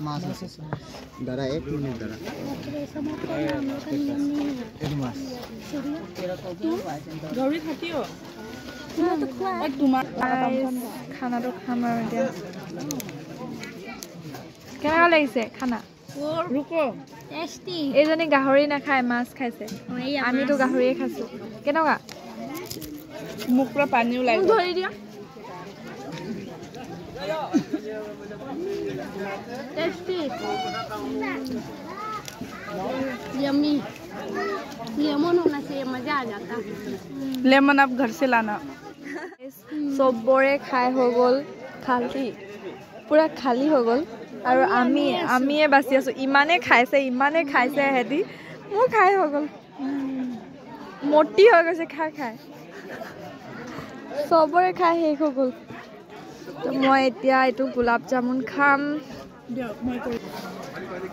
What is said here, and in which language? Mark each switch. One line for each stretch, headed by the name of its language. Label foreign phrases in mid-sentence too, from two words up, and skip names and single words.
Assamese: খানাটো খাম আৰু এতিয়া। কেনেকুৱা লাগিছে খানা? এইজনী গাহৰি নাখায়, মাছ খাইছে। আমিতো গাহৰিয়ে খাইছোঁ। কেনেকুৱা? মুখ পৰা পানী ওলাই ধৰি দিয়া।
Hindi: लेमन आप घर से लाना।
Assamese: চবৰে খাই হৈ গ'ল, পুৰা খালী হৈ গ'ল আৰু আমিয়ে বাচি আছোঁ। ইমানে খাইছে সিহঁতি, মোৰ খাই হৈ গ'ল, মতি হৈ গৈছে খাই। চবৰে খাই শেষ হৈ গ'ল। তো মই এতিয়া এইটো গোলাপ জামুন খাম।